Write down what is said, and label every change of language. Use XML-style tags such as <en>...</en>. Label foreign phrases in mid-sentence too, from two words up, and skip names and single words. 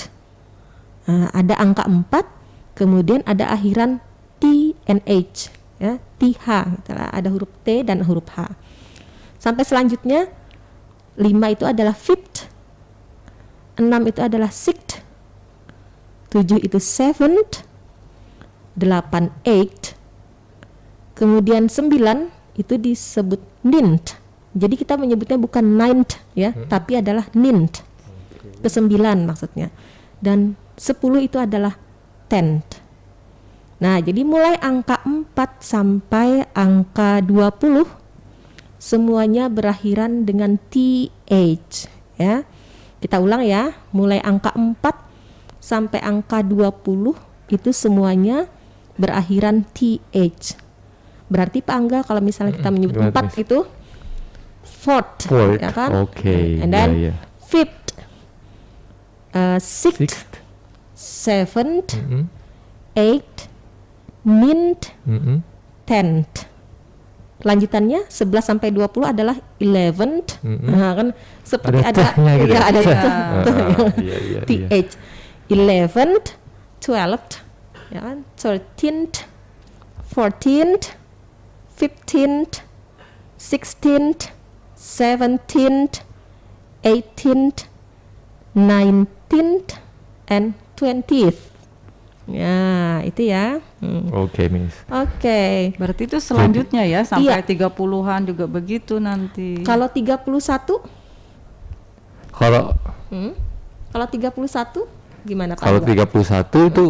<id>Ada angka 4, kemudian ada akhiran</id> <en>T and H,</en> <id>ya, TH, ada huruf T dan huruf H. Sampai selanjutnya 5 itu adalah fifth, 6 itu adalah sixth, 7 itu seventh, 8 eighth, kemudian 9 itu disebut ninth. Jadi kita menyebutnya bukan ninth ya, tapi adalah ninth. Ke-9 maksudnya. Dan 10 itu adalah tenth. Nah, jadi mulai angka 4 sampai angka 20 semuanya berakhiran dengan TH ya. Kita ulang ya, mulai angka 4 sampai angka 20 itu semuanya berakhiran TH. Berarti Pak Angga kalau misalnya kita menyebut 4 itu fourth, ya kan? Okay.</id> <en>And then fifth, sixth, seventh, eighth, ninth, tenth.</en> <id>Lanjutannya 11 sampai 20 adalah 11th. Nah, kan seperti ada gitu. Ya, ada Iya.</id> <en>TH. 11th, 12th,</en> <id>ya kan?</id> <en>13th, 14th, 15th, 16th, 17th, 18th, 19th, and 20th.</en> <id>Ya, itu ya. Oke, Miss. Oke. Berarti itu selanjutnya ya sampai Iya. 30-an juga begitu nanti. Kalau 31? Kalau Kalau 31 gimana Pak? kalau Angga? 31 itu</id>